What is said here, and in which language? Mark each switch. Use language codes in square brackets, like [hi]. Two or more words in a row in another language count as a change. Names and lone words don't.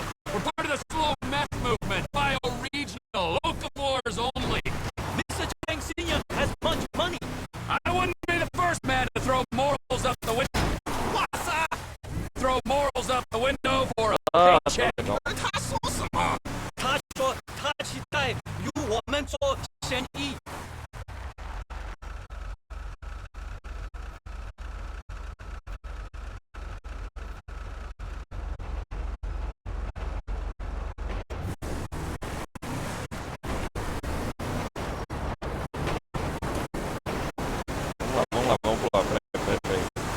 [en] We're part of the slow meth movement, bio-regional, local wars only. Mr. Cheng Sr. has much money. I wouldn't be the first man to throw morals out the window. What's up? Throw morals out the window for a Ah, paycheck. [pt] tá legal. [zh] 他说他期待与我们做生意。 [pt] Vamos lá, vamos pular. Peraí.